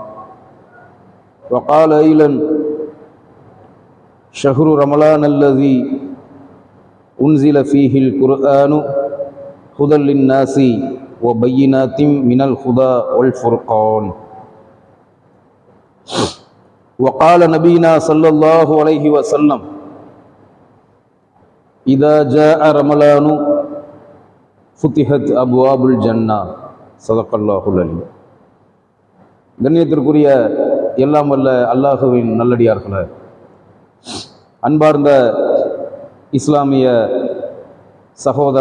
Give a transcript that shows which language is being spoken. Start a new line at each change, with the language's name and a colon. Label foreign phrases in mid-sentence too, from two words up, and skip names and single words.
Arabic: وقال أيضا شهر رمضان الذي أنزل فيه القرآن هدى للناس وبينات من الهدى والفرقان. وقال نبينا صلى الله عليه وسلم إذا جاء رمضان فتحت أبواب الجنة. صدق الله العليم.
Tamil: கண்ணியத்திற்குரிய எல்லாம் வல்ல அல்லாஹுவின் நல்லடியார்களே, அன்பார்ந்த இஸ்லாமிய சகோதர